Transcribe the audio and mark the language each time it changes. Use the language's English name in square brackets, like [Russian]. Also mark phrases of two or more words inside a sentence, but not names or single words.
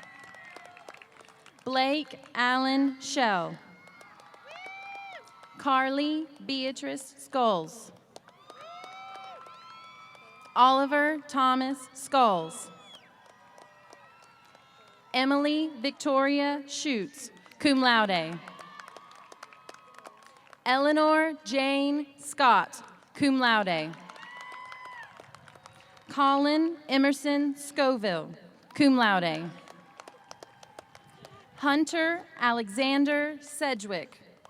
[English] Blake Allen Shell, Carly Beatrice Scholes. Oliver Thomas Scholes. Emily Victoria Schutz, [Latin] cum laude. [English] Eleanor Jane Scott, [Latin] cum laude. [English] Colin Emerson Scoville, [Latin] cum laude. [English] Hunter Alexander Sedgwick.